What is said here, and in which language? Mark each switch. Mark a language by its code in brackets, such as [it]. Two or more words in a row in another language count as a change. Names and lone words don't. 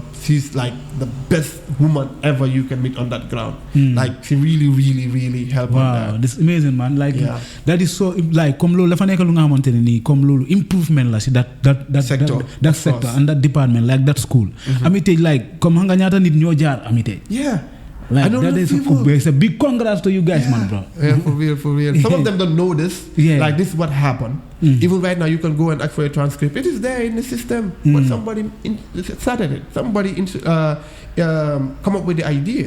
[en] She's like the best woman ever you can meet on that ground. Like, she really, really, really helped on that. Wow, that's amazing, man. Like, that is so, like, comme lolu, improvement [wo] la si [en] that sector and that department, like that school. Amite, like, [wo] comme hanga nyata nit ñoo jaar Amite. [en] Yeah. Like that is it's a big congrats to you guys, man, bro. Yeah, for real. Some of them don't know this. Like, this is what happened. Even right now, you can go and ask for a transcript. It is there in the system. But somebody started it. Somebody come up with the idea.